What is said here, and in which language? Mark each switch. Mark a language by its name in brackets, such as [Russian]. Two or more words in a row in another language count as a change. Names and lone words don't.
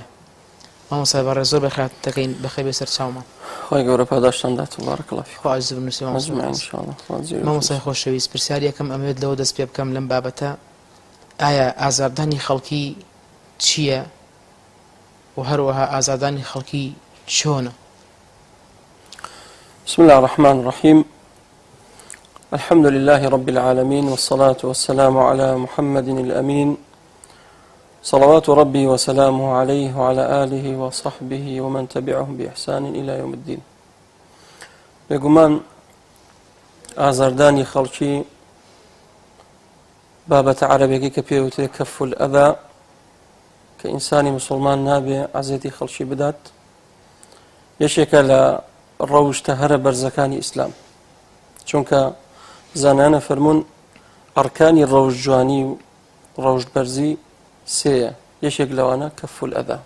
[Central Kurdish] مامۆستا بەڕێز زۆر بەخێر دەکەین بەخێر بێ سەر چاومان. خۆی گەورە پاداشتاندات و [Arabic] بارەکەڵڵا فیک. [Central Kurdish] خوا عەزیز بنووسی مامۆستای خۆشەویست پرسیار یەکەم ئەمەوێت لەوە دەست پێ بکەم لەم بابەتە ئایا ئازاردانی خەڵکی چییە و هەروەها ئازاردانی خەڵکی چۆنە؟ [Arabic] بسم الله الرحمن الرحيم الحمد لله رب العالمين والصلاة والسلام على محمد الأمين صلوات ربي وسلامه عليه وعلى آله وصحبه ومن تبعهم بإحسان إلى يوم الدين. [Central Kurdish] بقمان ئازاردانی خەڵکی بابەتە عەرەبێکی کە پێوترێت [Arabic] کەف الئەذا [Central Kurdish] کە ئینسانی مسلمان نابێ عەزێتی خەڵکی بدات، یەکێکە لە ڕەوشتە هەرە بەرزەکانی ئیسلام، چونکە زانایانە فەرموون ئەرکانی ڕەوشت جوانی و ڕەوشت بەرزی سێیە، یەکێک لەوانە [Arabic] کەف الئەذا.